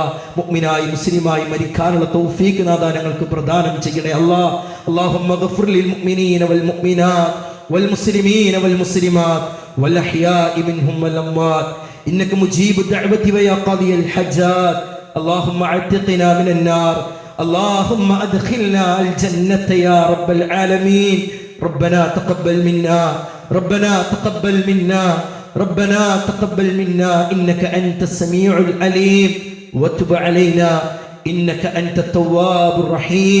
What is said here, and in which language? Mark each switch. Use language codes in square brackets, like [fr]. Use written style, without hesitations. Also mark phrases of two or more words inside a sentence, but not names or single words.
[ml] മുഅ്മിനായി മുസ്ലിമായി മരിക്കാനുള്ള തൗഫീക്ക് നാഥ ഞങ്ങൾക്ക് പ്രദാനം ചെയ്യണേ അല്ലാ. [ar] اللهم اغفر للمؤمنين والمؤمنات والمسلمين والمسلمات والأحياء منهم والأموات إنك مجيب الدعوات ويا قاضي الحاجات. اللهم أعتقنا من النار. اللهم أدخلنا الجنة يا رب العالمين. ربنا تقبل منا، ربنا تقبل منا، ربنا تقبل منا إنك أنت السميع العليم وتب علينا إنك أنت التواب الرحيم.